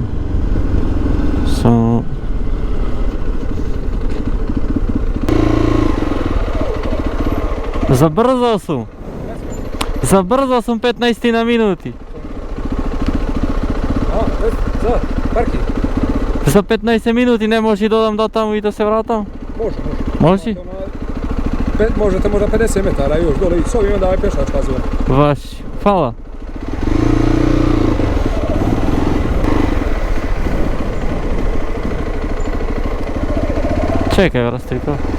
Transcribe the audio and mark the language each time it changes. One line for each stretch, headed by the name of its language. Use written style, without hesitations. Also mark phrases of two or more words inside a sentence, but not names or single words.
Macedonian: Само забрзал сум. Забрзал сум 15 на минути. За паркинг? За 15 минути не може да додам до таму и да се вратам? Може. Може?
Bosnian: Možete možda 50 metara još dole ići s ovim, onda ovaj pješačka zona. Vaš, hvala. Čekaj, Rastriko.